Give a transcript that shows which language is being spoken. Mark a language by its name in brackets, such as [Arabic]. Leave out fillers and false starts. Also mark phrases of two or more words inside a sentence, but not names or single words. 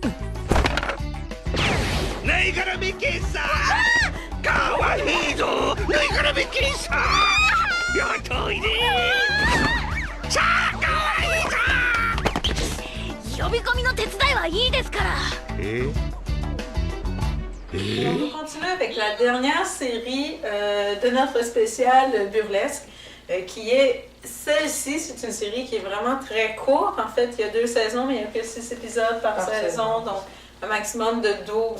[Japanese] ぬいぐるみ喫茶。かわいいぞ。ぬいぐるみ喫茶。やっといで。さあ、かわいいぞ。呼び込みの手伝いはいいですから。 [French] Et on va continuer avec la dernière série de notre spécial burlesque, qui est celle-ci. C'est une série qui est vraiment très courte. En fait, il y a 2 saisons, mais il n'y a que 6 épisodes par saison, donc un maximum de 12.